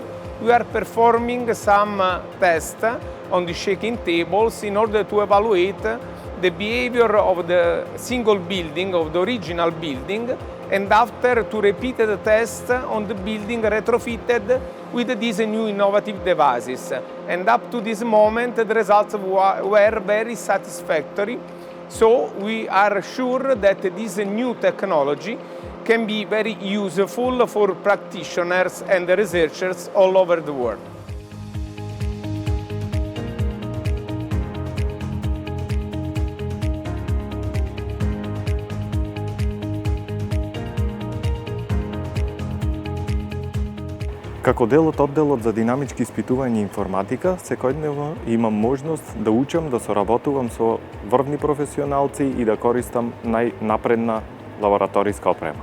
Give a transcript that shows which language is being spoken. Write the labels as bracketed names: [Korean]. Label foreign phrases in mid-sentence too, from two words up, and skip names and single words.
[English] We are performing some tests on the shaking tables in order to evaluate the behavior of the single building, of the original building, and after to repeat the test on the building retrofitted with these new innovative devices. And up to this moment the results were very satisfactory. So we are sure that this new technology can be very useful for practitioners and researchers all over the world. [Macedonian] Како дел од одделот за динамички испитување и информатика, секојдневно имам можност да учам, да соработувам со врвни професионалци и да користам најнапредна лабораториска опрема.